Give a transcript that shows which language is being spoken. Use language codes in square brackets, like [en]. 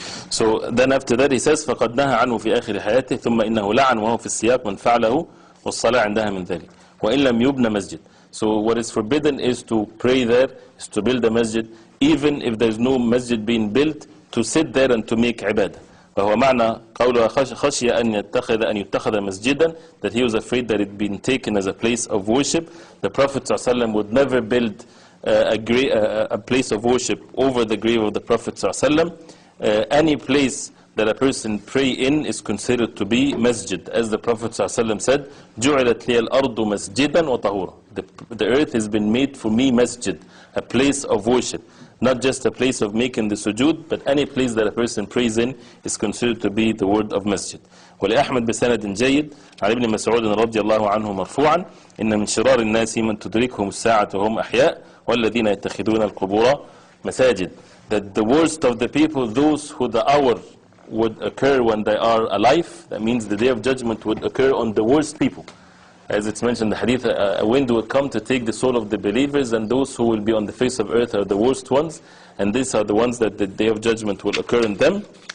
[en] So then after that he says [ar] فقد نهى عنه في آخر حياته ثم إنه لعن وهو في السياق من فعله والصلاة عندها من ذلك وإن لم يبنى مسجد. [en] So what is forbidden is to pray there, is to build a masjid, even if there is no masjid being built, to sit there and to make ibadah. [ar] وهو معنى قوله خشي أن يتخذ مسجدا, [en] that he was afraid that it been taken as a place of worship. The Prophet ﷺ would never build a place of worship over the grave of the Prophet ﷺ. Any place that a person pray in is considered to be masjid, as the Prophet ﷺ said, [ar] جُعِلَتْ لِيَ الْأَرْضُ مَسْجِدًا وَطَهُورًا. [en] The earth has been made for me masjid, a place of worship. Not just a place of making the sujood, but any place that a person prays in is considered to be the word of masjid. [ar] ولأحمد بسند جيد عن ابن مسعود رضي الله عنه مرفوعا إن من شرار الناس من تدركهم الساعة وهم أحياء والذين يتخذون القبور مساجد. [en] That the worst of the people, those who the hour would occur when they are alive, that means the day of judgment would occur on the worst people. As it's mentioned in the hadith, a wind will come to take the soul of the believers, and those who will be on the face of earth are the worst ones, and these are the ones that the day of judgment will occur in them.